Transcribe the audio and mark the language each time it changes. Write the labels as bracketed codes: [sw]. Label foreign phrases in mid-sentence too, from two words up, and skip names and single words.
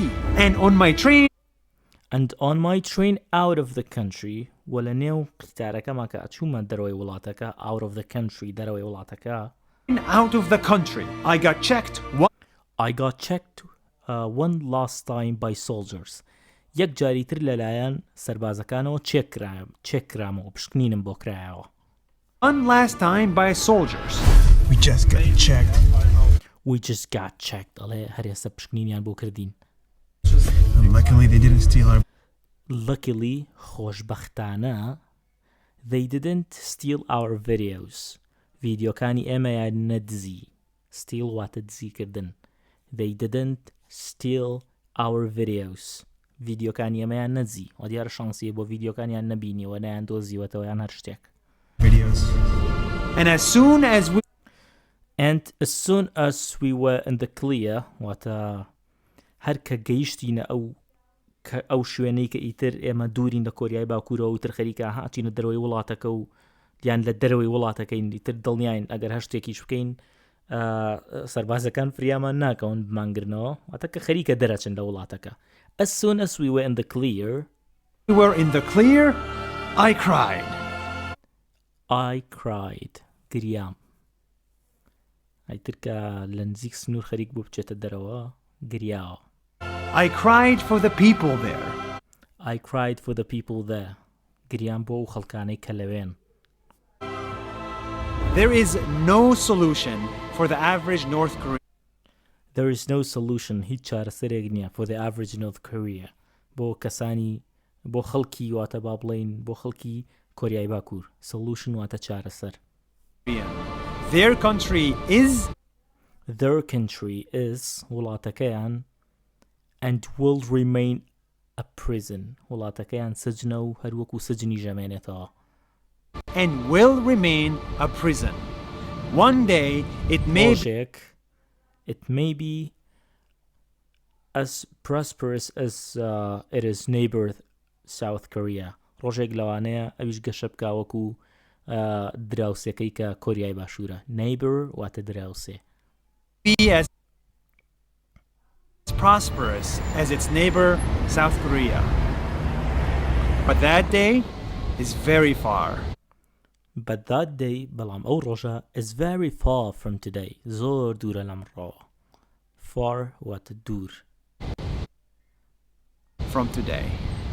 [en] And on my train out of the country [ckb] وەلە نێو قیتارەکەما کە ئەچوومە دەرەوەی وڵاتەکە [en] out of the country [ckb] دەرەوەی وڵاتەکە [en] out of the country I got checked one last time by soldiers [ckb] یەک جاریتر لەلایەن سەربازەکانەوە چێکرامەوە پشکنینم بۆ کرایەوە [en] one last time by soldiers. We just got checked. [ckb] ئەڵێ هەرێسە پشکنینیان بۆ کردین [en] Luckily, they didn't steal our... Luckily, خۆشبەختانە they didn't steal our videos. [ckb] ڤیدیۆکانی ئێمەیان نەدزی. Steal واتە دزیکردن. [en] They didn't steal our videos. [ckb] ڤیدیۆکانی ئێمەیان نەدزی. وە دیارە شانسیە بۆ ڤیدیۆکانیان نەبینیوە نەیان دۆزیوەتەوە یان هەر شتێک. [en] videos. And as soon as we were in the clear [ckb] واتە هەر کە گەیشتینە ئەو شوێنەی کە ئیتر ئێمە دوورین لە کۆریای باکوورەوە و تر خەریکە هاتینە دەرەوەی وڵاتەکە و یان لە دەرەوەی وڵاتەکەین ئیتر دڵنیاین ئەگەر هەر شتێکیش بکەین سەربازەکان فریامان ناکەون بمانگرنەوە واتە کە خەریکە دەرەچن لە وڵاتەکە [en] as soon as we were in the clear I cried [ckb] گریام ئەیتر کە لە نزیک سنوور خەریک بوو بچێتە دەرەوە گریاوە [en] I cried for the people there. [ckb] گریان بۆ ئەو خەڵکانەی کە لەوێن. [en] There is no solution for the average North Korean. There is no solution. [ckb] هیچ چارەسەرێک نییە [en] for the average North Korea. [ckb] بۆ کەسانی بۆ خەڵکی واتە با بڵێین بۆ خەڵکی کۆریای باکوور. Solution واتە چارەسەر. [en] Their country is وڵاتەکەیان and will remain a prison. [ckb] وڵاتەکەیان سجنە و هەروەکو سجنی ژەمێنێتەوە. [en] And will remain a prison. One day it may be as prosperous as its neighbor South Korea. [ckb] ڕۆژێک لەوانەیە ئەویش گەشە بکا وەکو دراوسەکەی کە کۆریای باشوورە. Neighbor واتە دراوسێ. [en] Be as prosperous as its neighbor South Korea. But that day is very far. [ckb] بەڵام ئەو ڕۆژە [en] is very far from today. [ckb] زۆر دوورە لەمڕۆ. Far واتە دوور. [en] From today.